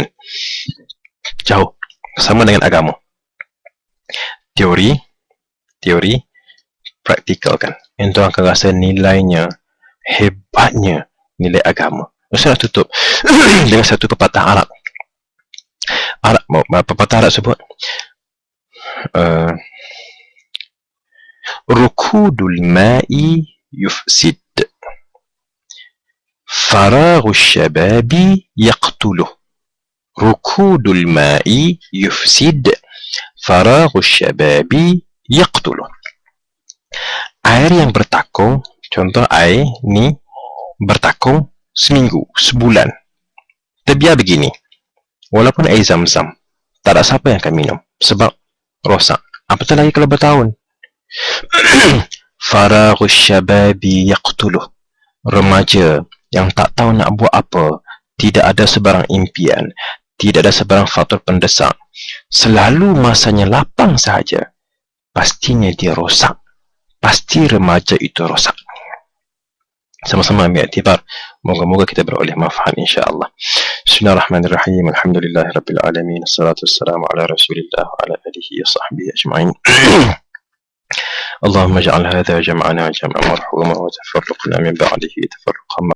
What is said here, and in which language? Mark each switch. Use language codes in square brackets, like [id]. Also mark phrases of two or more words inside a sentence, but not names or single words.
[ms] Jauh, sama dengan agama. Teori, praktikal kan. Yang tu akan rasa nilainya, hebatnya nilai agama. Saya nak tutup dengan satu pepatah Arab. Pepatah Arab sebut, [ar] ركود الماء يفسد، فراغ الشباب يقتله. ركود الماء يفسد، فراغ الشباب يقتله. [ms] Air yang bertakung, contoh air ni bertakung seminggu, sebulan, terbiar begini, walaupun air zam-zam, tak ada siapa yang akan minum sebab rosak. Apatah lagi kalau bertahun. [ar] فراغ الشباب يقتله. [ms] Remaja yang tak tahu nak buat apa, tidak ada sebarang impian, tidak ada sebarang faktor pendesak, selalu masanya lapang sahaja, pastinya dia rosak. Pasti remaja itu rosak. Sama-sama ambil iktibar. Moga-moga kita beroleh manfaat insya-Allah. [ar] بسم الله الرحمن الرحيم. الحمد لله رب العالمين. والصلاة والسلام على رسول الله وعلى آله وصحبه أجمعين. اللهم اجعل هذا جمعنا جمعا مرحوما وتفرقنا من بعده تفرقا